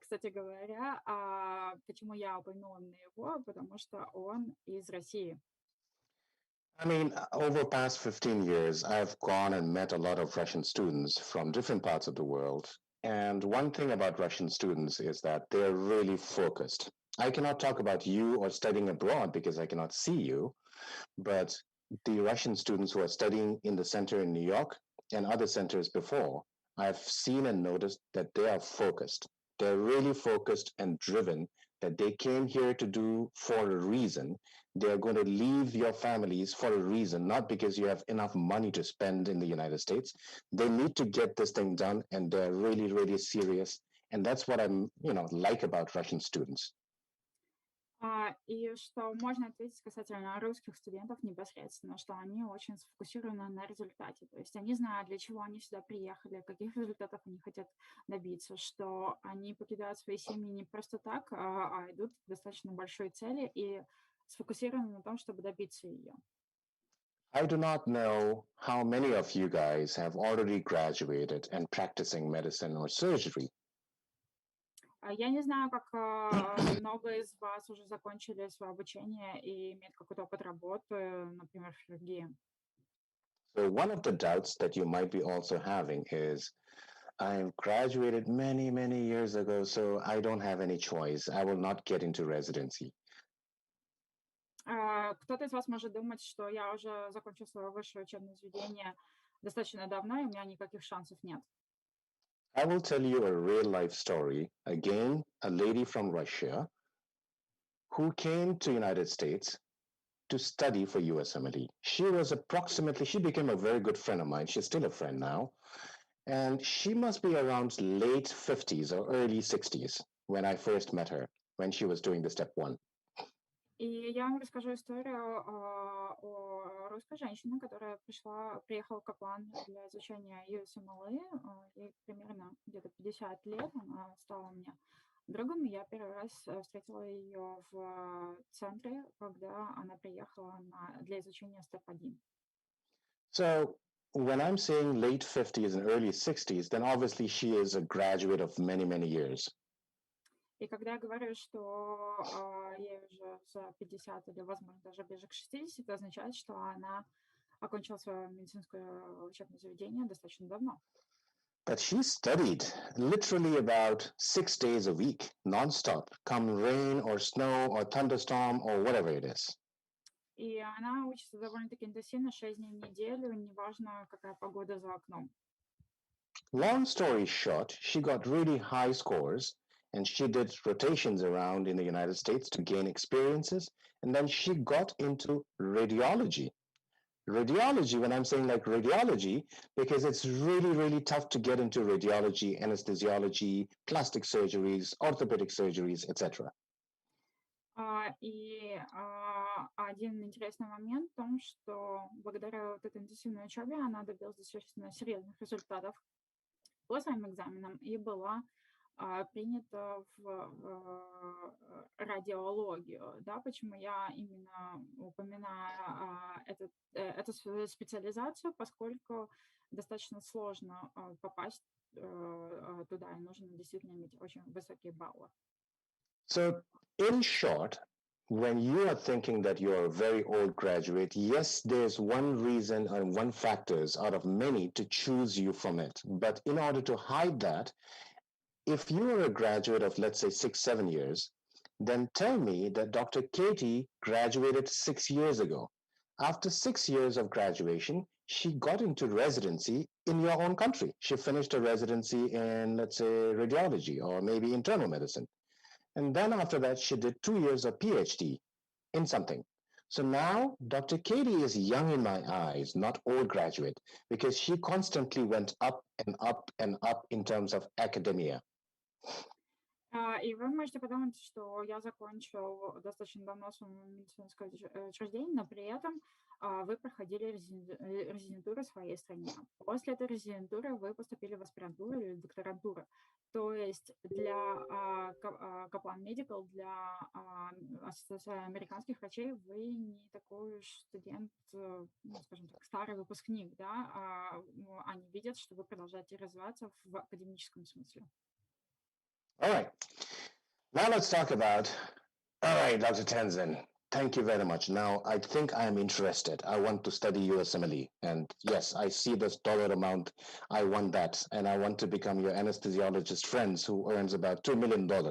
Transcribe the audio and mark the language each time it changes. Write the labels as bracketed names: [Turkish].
[Russian] говоря, почему я упомянула именно его, потому что он из России. [English] I mean, over past 15 years, I've gone and met a lot of Russian students from different parts of the world. And one thing about Russian students is that they're really focused. I cannot talk about you or studying abroad because I cannot see you, but the Russian students who are studying in the center in New York and other centers before, I've seen and noticed that they are focused. They're really focused and driven, that they came here to do for a reason. They're going to leave your families for a reason, not because you have enough money to spend in the United States. They need to get this thing done, and they're really, really serious. And that's what I'm, like about Russian students. [Russian] И что можно ответить касательно русских студентов непосредственно, что они очень сфокусированы на результате. То есть они знают, для чего они сюда приехали, каких результатов они хотят добиться, что они покидают свои семьи не просто так, а идут к достаточно большой цели и сфокусированы на том, чтобы добиться ее. [English] I do not know how many of you guys have already graduated and practicing medicine or surgery. [Russian] Я не знаю, как много из вас уже закончили свое обучение и имеют какой-то опыт работы, например, в хирургии. [English] So one of the doubts that you might be also having is, I've graduated many, many years ago, so I don't have any choice. I will not get into residency. [Russian] Кто-то из вас может думать, что я уже закончил свое высшее учебное заведение достаточно давно, и у меня никаких шансов нет. [English] I will tell you a real life story. Again, a lady from Russia who came to United States to study for USMLE. She became a very good friend of mine. She's still a friend now. And she must be around late 50s or early 60s when I first met her, when she was doing the step one. [Russian] И я вам расскажу историю о русской женщине, которая приехала в Каплан для изучения USMLE. Ей примерно где-то 50 лет. Она стала мне другом. Я первый раз встретила ее в центре, когда она приехала для изучения степ 1. [English] So when I'm saying late 50s and early 60s, then obviously she is a graduate of many, many years. [Russian] И когда я говорю, что ей уже за 50 или, возможно, даже ближе к 60, это означает, что она окончила свое медицинское учебное заведение достаточно давно. [English] But she studied literally about 6 days a week, nonstop, come rain or snow or thunderstorm or whatever it is. [Russian] И она учится довольно-таки интенсивно, 6 дней в неделю, неважно, какая погода за окном. [English] Long story short, she got really high scores and she did rotations around in the United States to gain experiences. And then she got into radiology. Radiology, when I'm saying like radiology, because it's really, really tough to get into radiology, anesthesiology, plastic surgeries, orthopedic surgeries, etc. [Russian] И один интересный момент в том, что благодаря вот этой интенсивной учебе она добилась достаточно серьезных результатов по своим экзаменам и была принята в радиологию. Да, почему я именно упоминаю эту специализацию, поскольку достаточно сложно попасть туда, и нужно действительно иметь очень высокие баллы. [English] So, in short, when you are thinking that you're a very old graduate, yes, there's one reason and one factors out of many to choose you from it. But in order to hide that, if you are a graduate of, let's say, 6-7 years, then tell me that Dr. Katie graduated 6 years ago. After 6 years of graduation, she got into residency in your own country. She finished a residency in, let's say, radiology or maybe internal medicine. And then after that, she did 2 years of PhD in something. So now Dr. Katie is young in my eyes, not old graduate, because she constantly went up and up and up in terms of academia. [Russian] И вы можете подумать, что я закончил достаточно давно свое медицинское учреждение, но при этом вы проходили резидентуру в своей стране. После этой резидентуры вы поступили в аспирантуру или докторантуру. То есть для Kaplan Medical, для Ассоциации американских врачей вы не такой уж студент, скажем так, старый выпускник, да? Они видят, что вы продолжаете развиваться в академическом смысле. [English] All right. Now let's talk about, all right, Dr. Tenzin, thank you very much. Now, I think I'm interested. I want to study USMLE. And yes, I see this dollar amount. I want that. And I want to become your anesthesiologist friends who earns about $2 million.